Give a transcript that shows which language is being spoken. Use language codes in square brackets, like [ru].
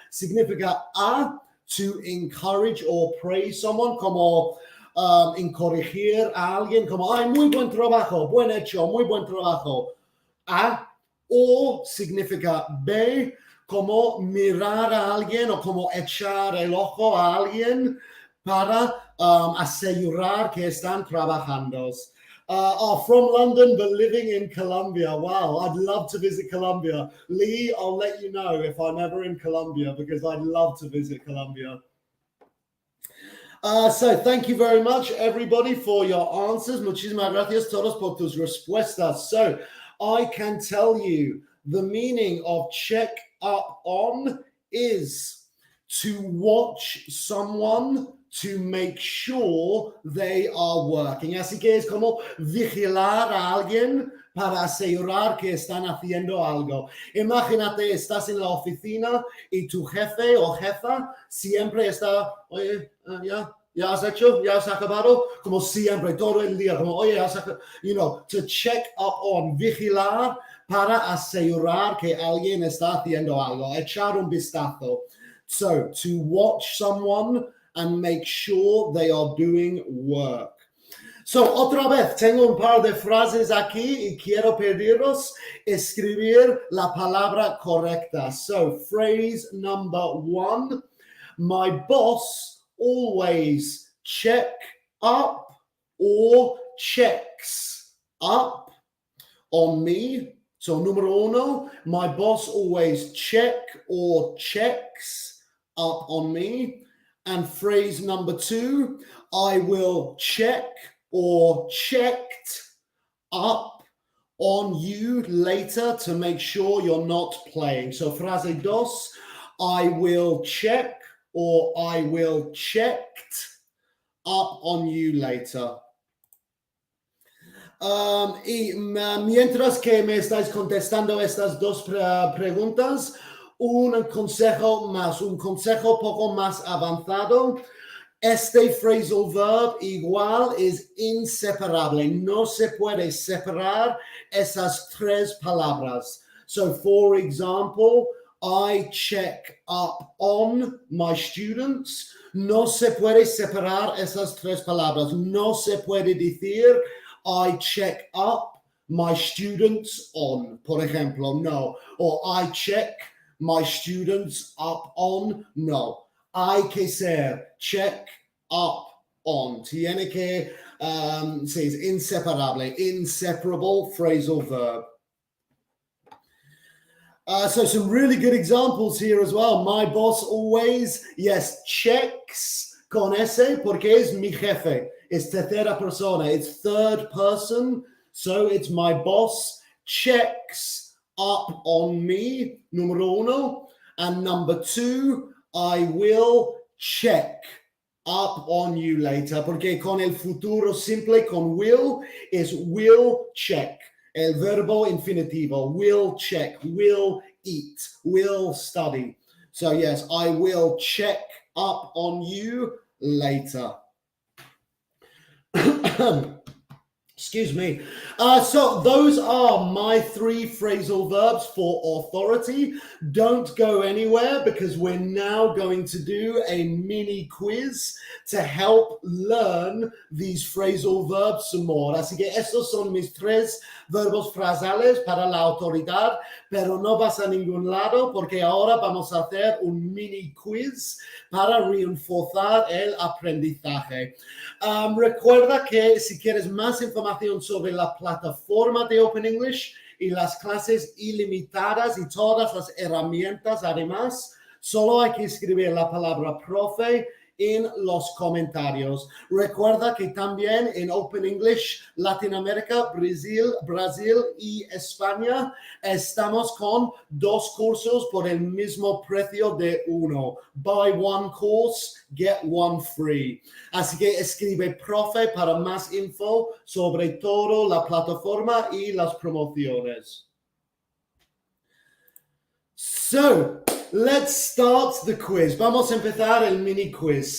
[es] Significa a, [en] to encourage or praise someone, [es] como encorregir a alguien, como, ay, muy buen trabajo, buen hecho, muy buen trabajo. A, o significa B, como mirar a alguien o como echar el ojo a alguien para asegurar que están trabajando. [en] From London, but living in Colombia. Wow, I'd love to visit Colombia. Lee, I'll let you know if I'm ever in Colombia because I'd love to visit Colombia. So thank you very much, everybody, for your answers. [es] Muchísimas gracias todos por tus respuestas. [en] So I can tell you the meaning of check up on is to watch someone to make sure they are working. [es] Así que es como vigilar a alguien para asegurar que están haciendo algo. Imagínate, estás en la oficina y tu jefe o jefa siempre está, oye, ya has hecho, ya has acabado, como siempre, todo el día, como, oye, has acabado, to check up on, vigilar para asegurar que alguien está haciendo algo, echar un vistazo. [en] So, to watch someone and make sure they are doing work. [es] So, otra vez, tengo un par de frases aquí y quiero pediros escribir la palabra correcta. [en] So, phrase number 1, my boss always check up or checks up on me. So, [es] número 1, [en] my boss always check or checks up on me. And phrase number 2, I will check or checked up on you later to make sure you're not playing. So frase 2, I will check or I will checked up on you later. [es] Y mientras que me estáis contestando estas dos preguntas, un consejo poco más avanzado. Este phrasal verb igual es inseparable. No se puede separar esas tres palabras. [en] So, for example, I check up on my students. [es] No se puede separar esas tres palabras. No se puede decir [en] I check up my students on, [es] por ejemplo, no. [en] Or I check my students up on, no. [es] Hay que ser check up on. Tiene que es inseparable, inseparable phrasal verb. [en] So some really good examples here as well. My boss always, yes, checks [es] con ese porque es mi jefe. [en] It's [es] tercera persona. [en] It's third person. So it's my boss checks up on me, número 1. And number 2, I will check up on you later. [es] Porque con el futuro simple, con will, [en] is will check. [es] El verbo infinitivo, will check, will eat, will study. [en] So yes, I will check up on you later. Excuse me. So those are my 3 phrasal verbs for authority. Don't go anywhere because we're now going to do a mini quiz to help learn these phrasal verbs some more. [es] Así que estos son mis 3 verbos frasales para la autoridad, pero no vas a ningún lado porque ahora vamos a hacer un mini quiz para reforzar el aprendizaje. Recuerda que si quieres más información sobre la plataforma de Open English y las clases ilimitadas y todas las herramientas, además, solo hay que escribir la palabra profe en los comentarios. Recuerda que también en Open English Latinoamérica, Brasil y España estamos con 2 cursos por el mismo precio de uno. [en] Buy one course, get one free. [es] Así que escribe profe para más info sobre todo la plataforma y las promociones. [en] So, let's start the quiz. [es] Vamos a empezar el mini quiz.